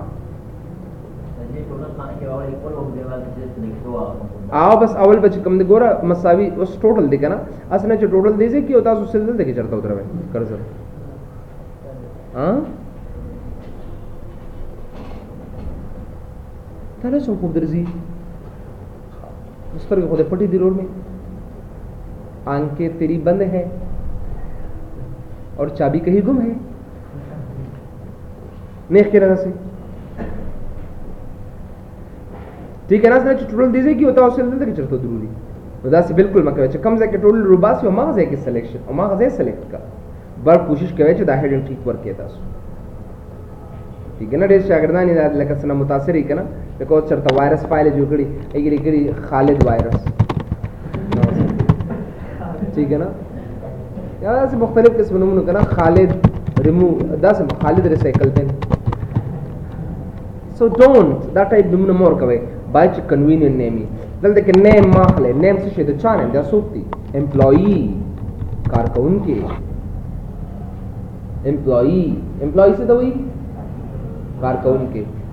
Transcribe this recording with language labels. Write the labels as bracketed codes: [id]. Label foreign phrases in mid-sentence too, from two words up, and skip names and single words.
[ps] بس اول به چې کوم دی ګوره مساوي اوس ټوټل دی که نه هسې نه چې ټوټل دی ځای کې او تاسو سل دلته کې چېرته ودروئ کرزر تاله څو خوب درځي سترګې خو دې پټې دي [ur] رول میں آنکھیں تیری بند ہے اور چابی کہیں گم ہے [ps] نیخ کې راسي [ur] ٹھیک ہے نا [ps] چې ټول دې ځای کې او تاسو دلته کې چېرته درولي نو داسې بالکل مه کوئ چې کوم ځای کې ټول روباسي او هغه ځای کې سلیکشن او هغه ځای سلیکټ کړه بر کوشش کوئ چې دا هیډنګ ټریک ورکړئ تاسو. [ur] ٹھیک ہے نا [ps] ډېر شاګردان یې لکه څنګه متاثر یې که نه لکه اوس چېرته [en] virus file [ps] جوړ کړي هغې لیکلي خالد وایرس [ur] ٹھیک ہے نا [ps] یا داسې مختلف قسم نومونه که نه خالد ریمو داسې خالد [en] recycle bin [ps] سو ډونټ دا ټایپ نومونه مه ورکوئ باید چې [en] convenient name [ps] وي. دلته کې نیم مه اخلئ. نیم څه شی د چا نیم دا څوک دي امپلایي کارکوونکي امپلایي څه ته وایي کارکوونکي.